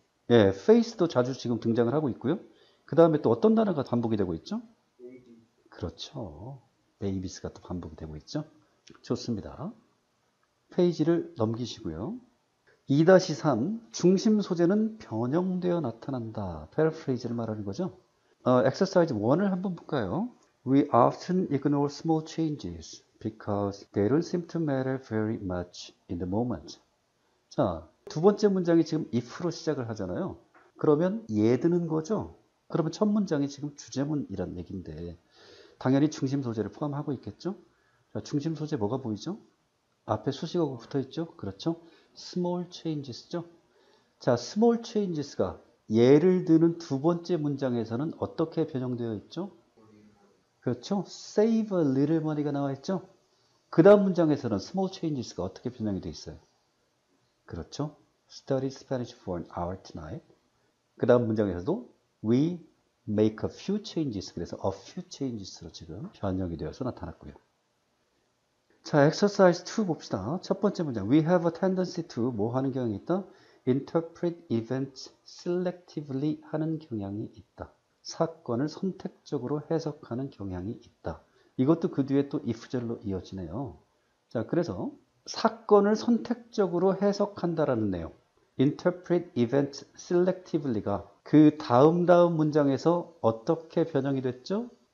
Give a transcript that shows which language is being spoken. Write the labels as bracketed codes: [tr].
[ko] 예, face도 자주 지금 등장을 하고 있고요. 그 다음에 또 어떤 단어가 반복이 되고 있죠? 그렇죠. 베이비스가 또 반복이 되고 있죠. 좋습니다. 페이지를 넘기시고요. 2-3 중심 소재는 변형되어 나타난다. 패러프레이즈를 말하는 거죠. 엑서사이즈 1을 한번 볼까요? [en] We often ignore small changes because they don't seem to matter very much in the moment. [ko] 자, 두 번째 문장이 지금 if로 시작을 하잖아요. 그러면 예드는 거죠. 그러면 첫 문장이 지금 주제문이란 얘기인데 당연히 중심 소재를 포함하고 있겠죠. 자, 중심 소재 뭐가 보이죠? 앞에 수식어가 붙어 있죠. 그렇죠. small changes죠. 자, small changes가 예를 드는 두 번째 문장에서는 어떻게 변형되어 있죠? 그렇죠. [en] save a little money가 [ko] 나와 있죠. 그 다음 문장에서는 small changes가 어떻게 변형이 되어 있어요? 그렇죠. [en] study Spanish for an hour tonight. [ko] 그 다음 문장에서도 [en] we make a few changes. [ko] 그래서 a few changes로 지금 변형이 되어서 나타났고요. 자, exercise 2 봅시다. 첫 번째 문장. [en] We have a tendency to [ko] 뭐 하는 경향이 있다? [en] interpret events selectively [ko] 하는 경향이 있다. 사건을 선택적으로 해석하는 경향이 있다. 이것도 그 뒤에 또 if절로 이어지네요. 자, 그래서 사건을 선택적으로 해석한다라는 내용. [en] interpret events selectively [ko] 가 그 다음 문장에서 어떻게 변형이 됐죠?